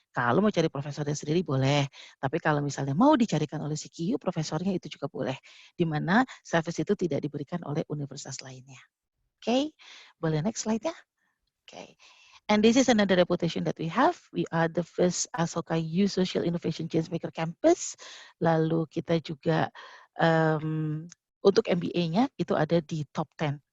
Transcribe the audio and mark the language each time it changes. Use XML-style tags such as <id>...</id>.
<id>Kalau mau cari profesornya sendiri boleh, tapi kalau misalnya mau dicarikan oleh CQ, profesornya itu juga boleh, di mana service itu tidak diberikan oleh universitas lainnya. Oke, boleh next slide ya. Oke.</id> <en>And this is another reputation that we have. We are the first Asoka U Social Innovation Changemaker Campus.</en> <id>Lalu kita juga untuk MBA-nya itu ada di top 10.</id>